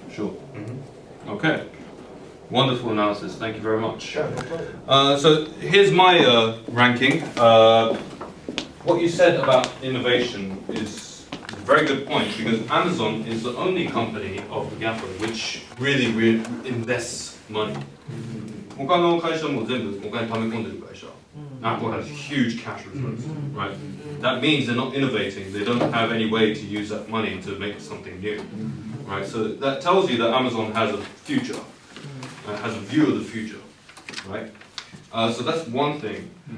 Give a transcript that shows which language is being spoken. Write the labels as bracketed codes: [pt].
[en] Sure. Okay. Wonderful analysis. Thank you very much. Yeah. So here's my ranking. What you said about innovation is very good point, because Amazon is the only company of the GAFA which really invests money. [ja] 他の会社も全部お金貯め込んでる会社。 [en] Apple has huge cash reserves, right? That means they're not innovating. They don't have any way to use that money to make something new, right? So that tells you that Amazon has a future, has a view of the future, right? So that's one thing.